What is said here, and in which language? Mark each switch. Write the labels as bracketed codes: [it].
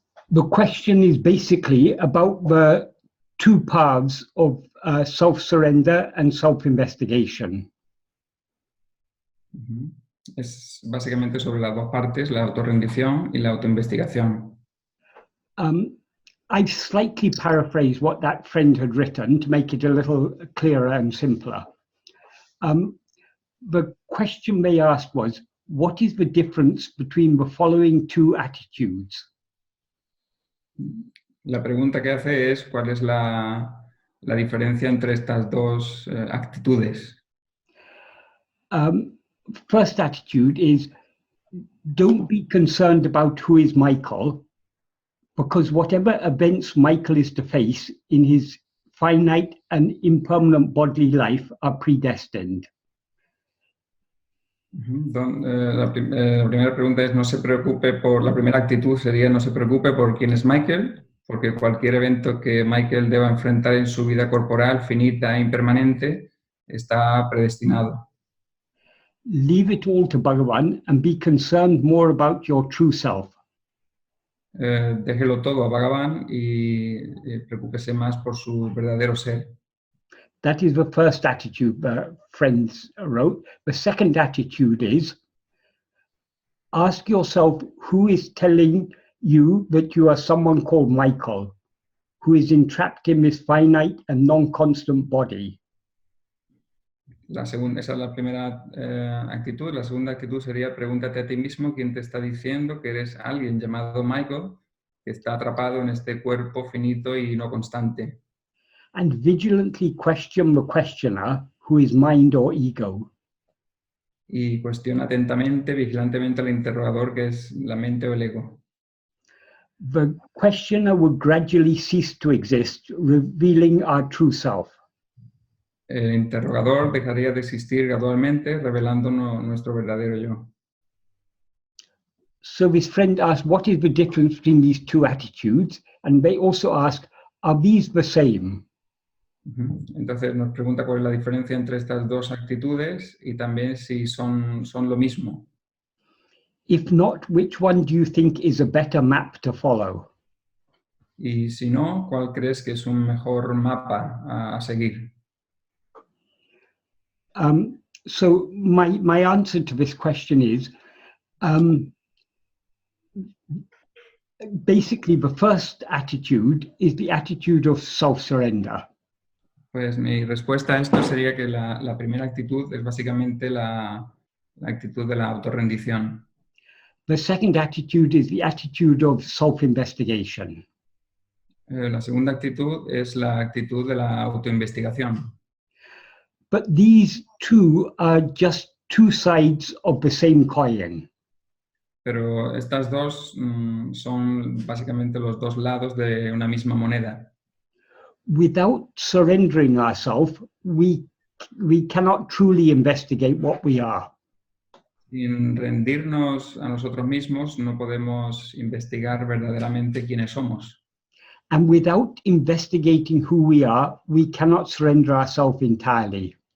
[en] The question is basically about the two paths of self-surrender and self-investigation. [es] Es básicamente sobre las dos partes, la autorrendición y la autoinvestigación. [en] I've slightly paraphrased what that friend had written to make it a little clearer and simpler. The question they asked was, what is the difference between the following two attitudes? [es] La pregunta que hace es cuál es la diferencia entre estas dos actitudes. [en] First attitude is, don't be concerned about who is Michael, because whatever events Michael is to face in his finite and impermanent bodily life are predestined. [es] La primera pregunta es, no se preocupe por, la primera actitud sería, no se preocupe por quién es Michael, porque cualquier evento que Michael deba enfrentar en su vida corporal, finita e impermanente, está predestinado. [en] Leave it all to Bhagavan and be concerned more about your true self. [es] Déjelo todo a Bhagavan y preocúpese más por su verdadero ser. [en] That is the first attitude the friends wrote. The second attitude is, ask yourself who is telling you that you are someone called Michael, who is entrapped in this finite and non-constant body. [es] Esa es la primera actitud. La segunda actitud sería, pregúntate a ti mismo quién te está diciendo que eres alguien llamado Michael, que está atrapado en este cuerpo finito y no constante. [en] And vigilantly question the questioner, who is mind or ego. [es] Y cuestiona atentamente, vigilantemente al interrogador, que es la mente o el ego. [en] The questioner will gradually cease to exist, revealing our true self. [es] El interrogador dejaría de existir gradualmente, revelándonos nuestro verdadero yo. [en] So this friend asked, what is the difference between these two attitudes? And they also asked, are these the same? [es] Entonces nos pregunta cuál es la diferencia entre estas dos actitudes y también si son lo mismo. [en] If not, which one do you think is a better map to follow? [es] Y si no, ¿cuál crees que es un mejor mapa a seguir? [en] So my answer to this question is, basically the first attitude is the attitude of self-surrender. [es] Pues mi respuesta a esto sería que la primera actitud es básicamente la actitud de la autorrendición. [en] The second attitude is the attitude of self-investigation. [es] La segunda actitud es la actitud de la autoinvestigación. [en] But these two are just two sides of the same coin. [es] Pero estas dos son básicamente los dos lados de una misma moneda. [en] Without surrendering ourselves, we cannot truly investigate what we are. [es] Sin rendirnos a nosotros mismos, no podemos investigar verdaderamente quiénes somos. [en] And without investigating who we are, we cannot surrender ourselves entirely.